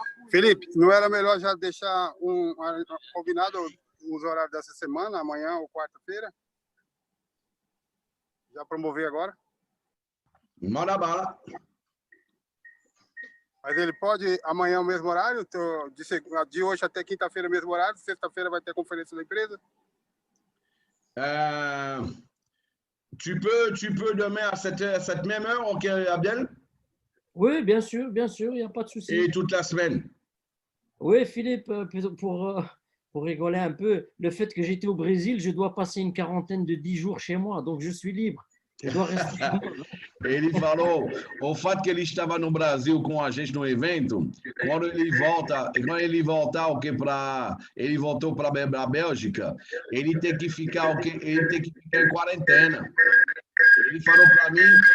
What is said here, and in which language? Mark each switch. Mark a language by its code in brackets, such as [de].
[pt] Felipe, não era melhor já deixar combinado os horários dessa semana, amanhã ou quarta-feira? Já promover agora? Manda bala. Mas ele pode amanhã o mesmo horário, de hoje até quinta-feira o mesmo horário, sexta-feira vai ter a conferência da empresa? [fr] Tu peux demain à cette même heure, ok, Abdel? Oui, bien sûr, il n'y a pas de souci. Et toute la semaine? Oui, Philippe, pour rigoler un peu, le fait que j'étais au Brésil, je dois passer une quarantaine de 10 jours chez moi, donc je suis libre. Je dois rester chez moi. [pt] Ele falou, o fato que ele estava no Brasil com a gente no evento, quando ele voltar o que ele voltou para a Bélgica, ele tem que ficar em quarentena. Ele falou para mim,